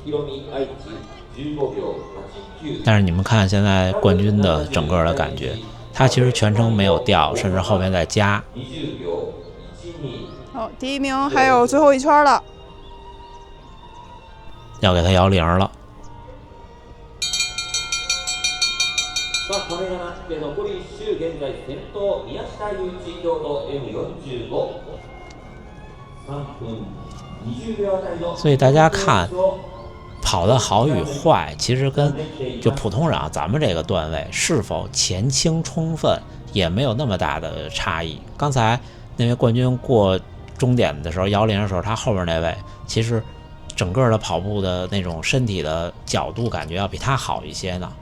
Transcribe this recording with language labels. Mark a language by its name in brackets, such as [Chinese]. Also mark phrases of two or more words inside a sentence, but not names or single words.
[Chinese] 但是你们看现在冠军的整个的感觉， 他其实全程没有掉，甚至后面再加。哦，第一名还有最后一圈了，要给他摇铃了。 [Japanese] さあ、亀山で残り1周、現在先頭宮下祐一京都 M45 3分20秒あたりの。 [Chinese] 所以大家看，跑得好与坏，其实跟就普通人啊，咱们这个段位是否前倾充分，也没有那么大的差异。刚才那位冠军过终点的时候摇铃的时候，他后面那位其实整个的跑步的那种身体的角度感觉要比他好一些呢。